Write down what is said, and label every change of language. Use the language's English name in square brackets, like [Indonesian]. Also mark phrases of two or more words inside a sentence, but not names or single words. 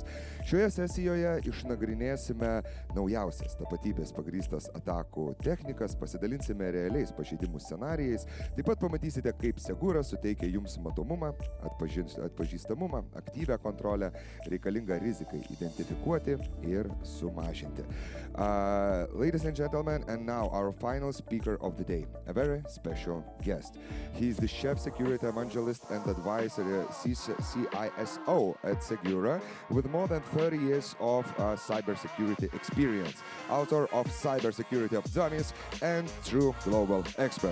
[Lithuanian] Šioje sesijoje išnagrinėsime naujausias tapatybės pagrįstas atakų technikas, pasidalinsime realiais pažeidimų scenarijais, taip pat pamatysite, kaip Segura suteikia jums matomumą, atpažįstamumą, aktyvią kontrolę, reikalingą rizikai identifikuoti ir sumažinti. [English] Ladies and gentlemen, and now our final speaker of the day, a very special guest. He is the Chef Security Evangelist and Advisor CISO at Segura with more than 30 years of cybersecurity experience, author of Cyber Security of Dummies and true global expert.